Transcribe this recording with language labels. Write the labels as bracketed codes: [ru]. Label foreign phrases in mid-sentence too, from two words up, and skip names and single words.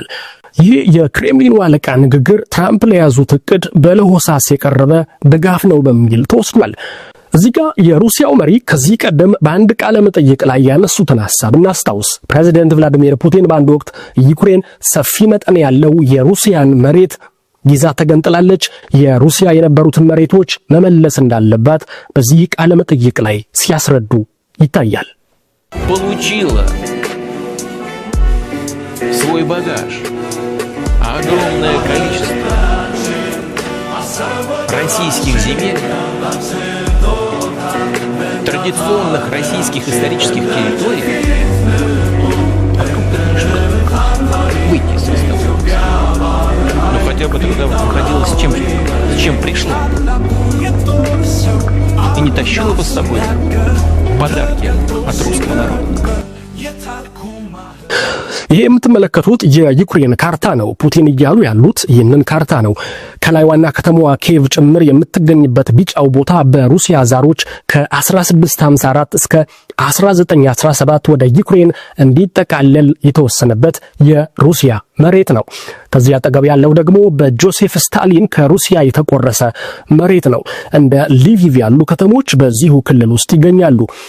[am] ይህ የክሬምሊኑ አለቃ ንግግር ትራምፕ ለያዙት እቅድ በለሆሳስ የቀረበ ድጋፍ ነው በሚል ተወስዷል። እዚህ ጋር የሩሲያው መሪ ከዚህ ቀደም በአንድ ቃለ መጠይቅ ላይ ያነሱትን ሐሳብ እናስታውስ። ፕሬዝዳንት ቭላዲሚር ፑቲን በአንድ ወቅት ዩክሬን ሰፊ መጠን ያለው የሩሲያን መሬት ይዛ ተገንጥላለች፣ የሩሲያ የነበሩትን መሬቶች መመለስ እንዳለባት በዚህ ቃለ መጠይቅ ላይ ሲያስረዱ ይታያል። [ru] получила свой багаж, огромное количество российских земель, традиционных российских исторических территорий, выйти из Ростова. Ну хотя бы тогда выходила с чем пришла. И не тащила бы с собой подарки от русского народа. [am] ይህ የምትመለከቱት የዩክሬን ካርታ ነው። ፑቲን እያሉ ያሉት ይህንን ካርታ ነው። ከላይ ዋና ከተማዋ ኪየቭ ጭምር የምትገኝበት ቢጫው ቦታ በሩሲያ ዛሮች ከ1654 እስከ 1917 ወደ ዩክሬን እንዲጠቃለል የተወሰነበት የሩሲያ መሬት ነው። ከዚህ አጠገብ ያለው ደግሞ በጆሴፍ ስታሊን ከሩሲያ የተቆረሰ መሬት ነው። እንደ ሊቪቭ ያሉ ከተሞች በዚሁ ክልል ውስጥ ይገኛሉ።